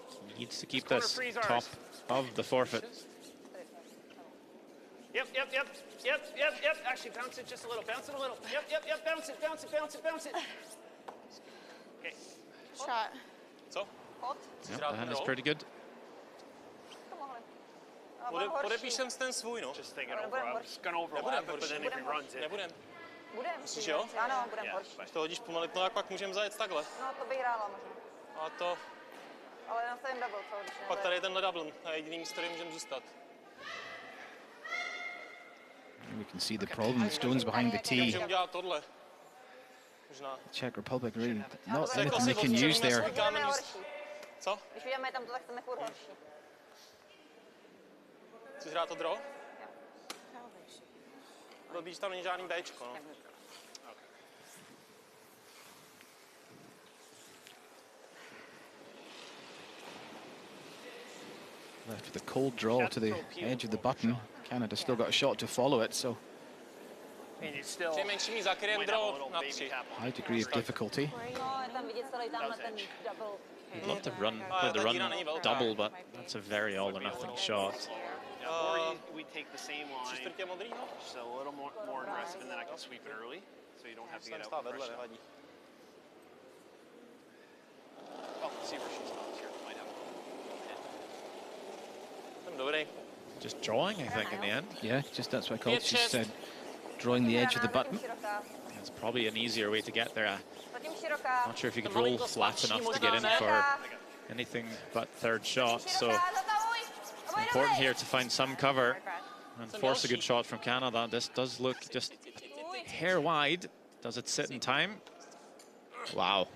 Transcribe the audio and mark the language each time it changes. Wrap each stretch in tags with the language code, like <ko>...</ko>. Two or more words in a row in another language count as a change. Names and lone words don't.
<en>Needs to keep this top of the forfeit. Yep. Actually, bounce it just a little. Bounce it a little. Yep. Bounce it. Okay. Shot.</en> <cs>Co?</cs> <en>Yep, the hand is pretty good.</en> <cs>Podepíšem ten svůj, no.</cs> <en>Just thinking over. I'm just gonna overlap, but then if he runs it.</en> <cs>Nebudem. Myslíš, že jo? Ano, budeme horší. Když to hodíš pomalit, no jak pak můžeme zajet takhle. No, to bych hrála možná. A to... Ale nastavím double, co? Když Pak tady je tenhle double, a jediný místo, kde můžeme zůstat.</cs> <en>We can see the problem. Stones behind the tee.</en> <cs>Můžeme dělat tohle. Možná.</cs> <en>Czech Republic really not anything they can use there.</en> <cs>Co? Když uděláme tam to, tak jsme furt horší. Chceš hrát to draw? Blbý, že tam není žádný Bčko, no.</cs> <en>Left with a cold draw to the edge of the button. Canada still got a shot to follow it, so</en> <cs>Při zakryjem draw na 3.</cs> <en>high degree of difficulty.</en> <cs>No, je tam vidět celý tamhle ten double.</cs> <en>I'd love to play the run double, but that's a very all or nothing shot. Or we take the same line, just a little more aggressive, and then I can sweep it early, so you don't have to get out fresh. Oh, see where she stops here. Might have. Just drawing, I think, in the end. Yeah, just that's what I called. She's drawing the edge of the button. It's probably an easier way to get there.</en> <cs>Zatím široká.</cs> <en>Not sure if you could roll flat enough to get in for anything but third shot. So important here to find some cover and force a good shot from Canada. This does look just a hair wide. Does it sit in time? Wow.</en>